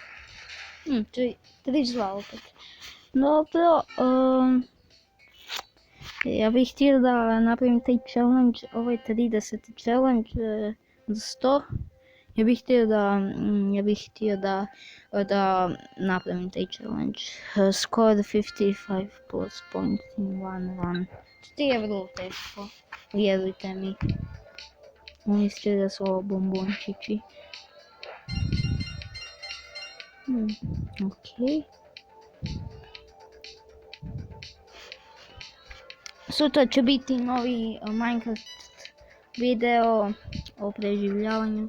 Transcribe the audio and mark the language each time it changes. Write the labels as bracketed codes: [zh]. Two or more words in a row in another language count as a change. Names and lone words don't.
[hr] 32 opet. Dobro, ja bih htio da napravim taj challenge, ovo je 30 challenge za 100. Ja bih htio da napravim taj challenge. [en] Score 55 plus points in one run. [hr] To je vrlo teško, vjerujte mi. Mislite da su ovo bombončići. Ok. Sutra će biti novi Minecraft video o preživljavanju.